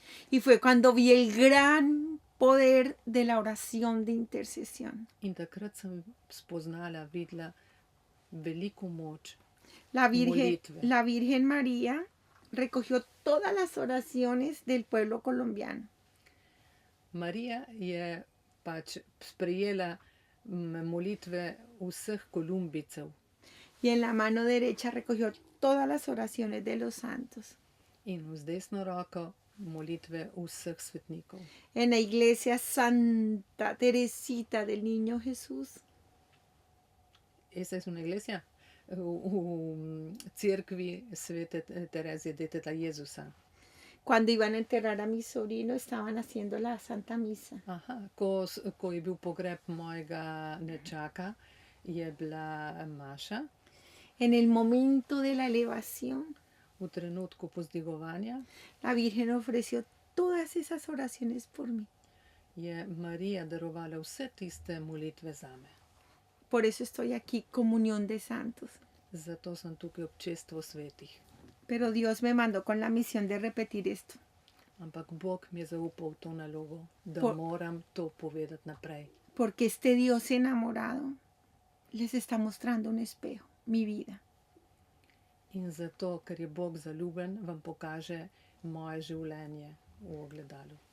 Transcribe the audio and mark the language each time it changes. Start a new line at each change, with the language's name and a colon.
Spanish: Y fue cuando vi el gran poder de la oración de intercesión.
Slovenian: In takrat sem spoznala, videla veliko moč.
Spanish: La
Slovenian: Molitve.
Spanish: Virgen María recogió todas las oraciones del pueblo colombiano.
Slovenian: Marija je pač sprejela molitve vseh Kolumbijcev
Spanish: Y en la mano derecha recogió todas las oraciones de los santos.
Slovenian: in z desno roko molitve vseh svetnikov.
Spanish: En la iglesia Santa Teresita del Niño Jesús, Esa es una iglesia?
Slovenian: V cerkvi svete Terezije deteta Jezusa.
Spanish: cuando iban a enterrar a mi sobrino, estaban haciendo la Santa Misa.
Slovenian: Aha, ko je bil pogreb mojega nečaka, je bila maša.
Spanish: En el momento de la elevación,
Slovenian: V trenutku pozdigovanja
Spanish: la Virgen ofreció todas esas oraciones por mí.
Slovenian: je Marija darovala vse tiste molitve zame.
Spanish: Por eso estoy aquí, comunión de santos.
Slovenian: Zato sem tukaj občestvo svetih.
Spanish: Pero Dios me mandó con la misión de repetir esto.
Slovenian: Ampak Bog mi je zaupal to nalogo, da
Spanish: Por-
Slovenian: moram to povedati naprej.
Spanish: Porque este Dios enamorado les está mostrando un espejo, mi vida.
Slovenian: In zato, ker je Bog zaljubljen, vam pokaže moje življenje v ogledalu.